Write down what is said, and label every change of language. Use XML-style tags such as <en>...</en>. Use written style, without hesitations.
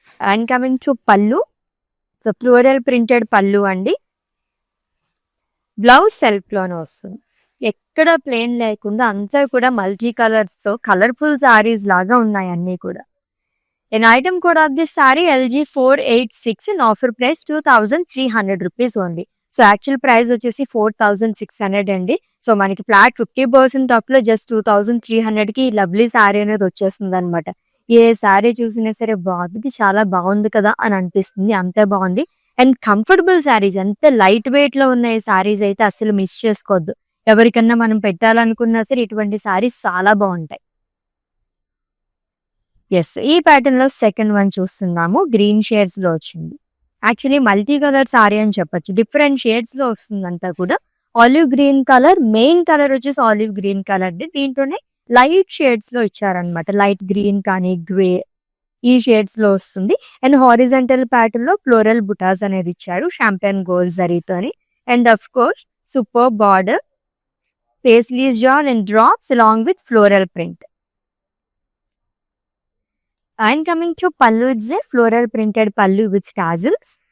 <en>And coming to పళ్ళు, so floral printed పళ్ళు అండి.</en> <te>బ్లౌజ్ సెల్ఫ్ లోనే వస్తుంది. ఎక్కడ ప్లేన్ లేకుండా అంతా కూడా మల్టీ కలర్స్ తో కలర్ఫుల్ సారీస్ లాగా ఉన్నాయి అన్ని కూడా.</te> <en>an item code of this saree LG486 in offer price 2300 rupees only.</en> <te>So actual price వచ్చేసి 4600 అండి. సో మనకి ఫ్లాట్ 50% ఆఫ్ లో జస్ట్ 2300 కి లవ్లీ శారీ అనేది వచ్చేస్తుంది అనమాట. ఏ శారీ చూసినా సరే బాగుంది, చాలా బాగుంది కదా అని అనిపిస్తుంది. అంతే బాగుంది. అండ్ కంఫర్టబుల్ శారీస్, ఎంత లైట్ వెయిట్ లో ఉన్న ఈ శారీస్ అయితే అసలు మిస్ చేసుకోవద్దు. ఎవరికన్నా మనం పెట్టాలనుకున్నా సరే ఇటువంటి శారీస్ చాలా బాగుంటాయి. ఎస్, ఈ ప్యాటర్న్ లో సెకండ్ వన్ చూస్తున్నాము. గ్రీన్ షేడ్స్ లో వచ్చింది. యాక్చువల్లీ మల్టీ కలర్ సారీ అని చెప్పొచ్చు. డిఫరెంట్ షేడ్స్ లో వస్తుంది అంతా కూడా. Olive green colour, main colour వచ్చేసి ఆలివ్ గ్రీన్ కలర్. దీంట్లోనే లైట్ షేడ్స్ లో ఇచ్చారనమాట. లైట్ గ్రీన్ కానీ గ్రే ఈ షేడ్స్ లో వస్తుంది. అండ్ హారిజంటల్ ప్యాటర్న్ లో ఫ్లోరల్ బుటాస్ అనేది ఇచ్చారు champagne gold జరీతోని.</te> <en>And of course super border, paisleys జాన్ and drops along with floral print. And coming to pallu, it's a floral printed pallu with tassels.</en>